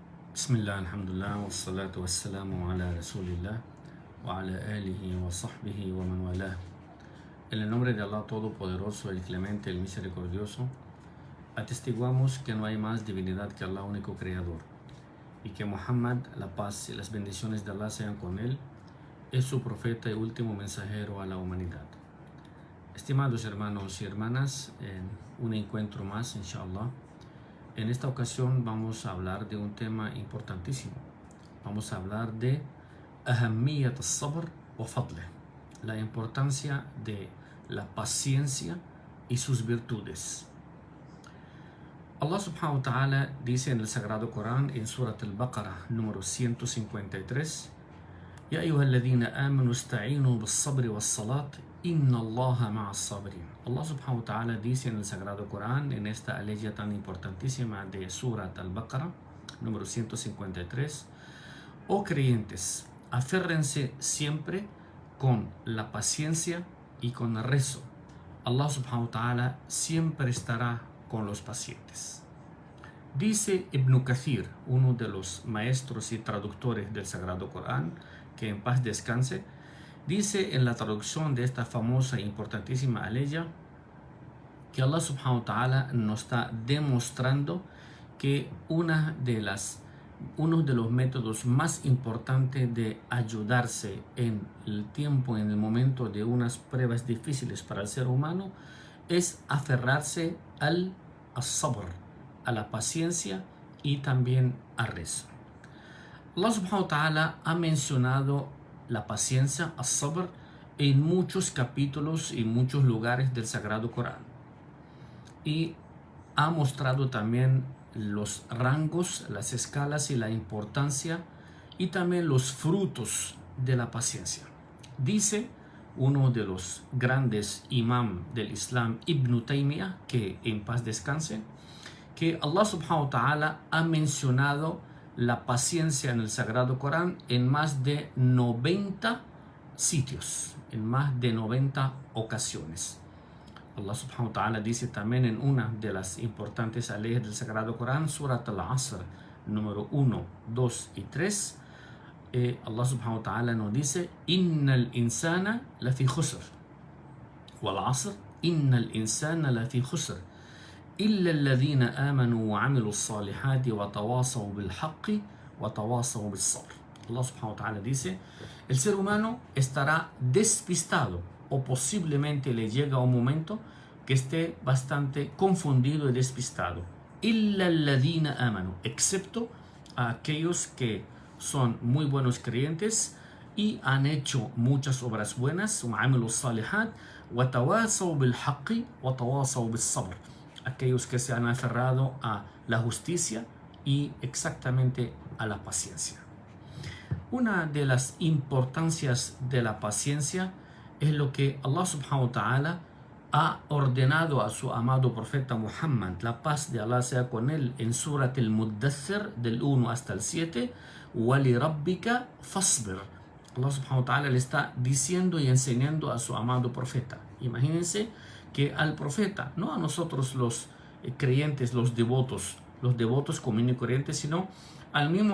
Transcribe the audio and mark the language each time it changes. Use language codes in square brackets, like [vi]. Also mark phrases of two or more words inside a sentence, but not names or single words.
[ar] بسم الله، الحمد لله، والصلاة والسلام على رسول الله وعلى آله وصحبه ومن والاه. [es] En el nombre de Allah Todopoderoso, el Clemente, el Misericordioso, atestiguamos que no hay más divinidad que Allah, único Creador, y que Muhammad, la paz y las bendiciones de Allah sean con él, es su profeta y último mensajero a la humanidad. Estimados hermanos y hermanas, en un encuentro más, [ar] إن شاء الله. [es] En esta ocasión vamos a hablar de un tema importantísimo. Vamos a hablar de [ar] أهمية الصبر وفضله, [es] la importancia de la paciencia y sus virtudes. [ar] الله سبحانه وتعالى [es] dice en el Sagrado Corán, en Surat al-Baqarah, número 153, [ar] يا أيها الذين آمنوا استعينوا بالصبر والصلاة إن الله مع الصابرين. الله سبحانه وتعالى [es] dice en el Sagrado Corán, en esta aleya tan importantísima de Surat al-Baqarah, número 153, Oh creyentes, aférrense siempre con la paciencia y con el rezo. [ar] الله سبحانه وتعالى [es] siempre estará con los pacientes. Dice Ibn Kathir, uno de los maestros y traductores del Sagrado Corán, que en paz descanse, dice en la traducción de esta famosa e importantísima aleya que [ar] الله سبحانه وتعالى [es] nos está demostrando que uno de los métodos más importantes de ayudarse en el tiempo, en el momento de unas pruebas difíciles para el ser humano, es aferrarse al sabr, a la paciencia y también al rezo. [ar] الله سبحانه وتعالى [es] ha mencionado la paciencia, as-sabr, en muchos capítulos y muchos lugares del Sagrado Corán. Y ha mostrado también los rangos, las escalas y la importancia y también los frutos de la paciencia. Dice uno de los grandes imam del Islam, Ibn Taymiyyah, que en paz descanse, que [ar] الله سبحانه وتعالى [es] ha mencionado la paciencia en el Sagrado Corán en más de 90 sitios, en más de 90 ocasiones. [ar] الله سبحانه وتعالى [es] dice también en una de las importantes leyes del Sagrado Corán, Surat al-Asr, número 1, 2 y 3, [ar] الله سبحانه وتعالى [es] nos dice, [ar] إن الإنسان لفي خسر والعصر إن الإنسان لفي خسر, إلا الذين آمنوا وعملوا الصالحات وتواصوا بالحق وتواصوا بالصبر. الله سبحانه وتعالى [es] dice, el ser humano estará despistado o posiblemente le llega un momento que esté bastante confundido y despistado. [ar] إلا الذين آمنوا, [es] excepto a aquellos que son muy buenos creyentes y han hecho muchas obras buenas, [ar] وعملوا الصالحات وتواصوا بالحق وتواصوا بالصبر, [es] aquellos que se han aferrado a la justicia y exactamente a la paciencia. Una de las importancias de la paciencia es lo que [ar] الله سبحانه وتعالى [es] ha ordenado a su amado profeta Muhammad, la paz de Allah sea con él, en Surat al-Muddathir del 1 hasta el 7, [ar] وَلِرَبِّكَ فَاصْبِرْ. الله سبحانه وتعالى [es] le está diciendo y enseñando a su amado profeta. Imagínense que al profeta, no a nosotros los creyentes, los devotos comunes y corrientes, sino al mismo